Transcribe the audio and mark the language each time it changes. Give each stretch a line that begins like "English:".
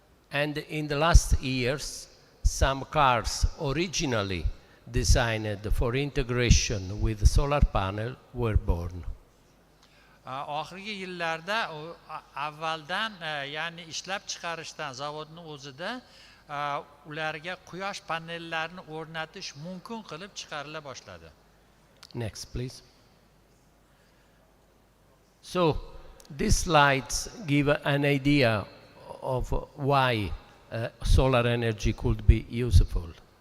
English: And in the last years, some cars originally designed for integration with solar panel were born.
Uzbek: Oxirgi yillarda avvaldan, ya'ni ishlab chiqarishdan zavodning o'zida ularga quyosh panellarini o'rnatish mumkin qilib chiqarila boshladi.
English: Next, please. So, these slides give an idea of why solar energy could be useful.